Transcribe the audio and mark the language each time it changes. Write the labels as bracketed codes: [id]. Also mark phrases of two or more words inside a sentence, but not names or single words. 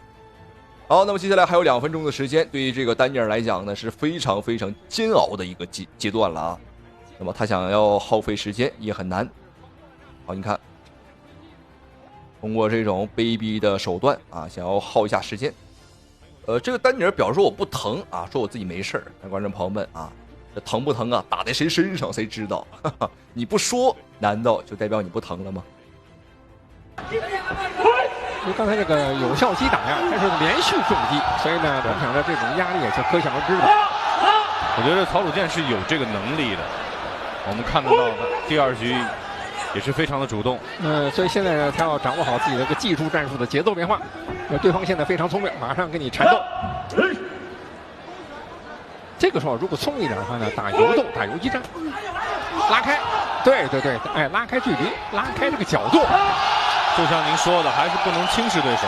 [zh] 好，那麼接下來還有2分鐘的時間，對於這個丹尼爾來講呢，是非常非常煎熬的一個階段了啊。那麼他想要耗費時間也很難。好，你看。通過這種卑鄙的手段啊，想要耗一下時間。這個丹尼爾表示說我不疼啊，說我自己沒事兒。那觀眾朋友們啊，這疼不疼啊？打在誰身上誰知道？哈哈，你不說，難道就代表你不疼了嗎？因為剛才這個有效擊打呀，它是連續重擊，所以呢，本場的這種壓力也是可想而知的。我覺得曹魯健是有這個能力的，我們看得到的第2局。也是非常的主動，所以現在呢，他要掌握好自己的這個技術戰術的節奏變化。對方現在非常聰明，馬上跟你纏鬥。這個時候如果聰明一點的話呢，打游動，打游擊戰，拉開，對，拉開距離，拉開這個角度。就像您說的，還是不能輕視對手。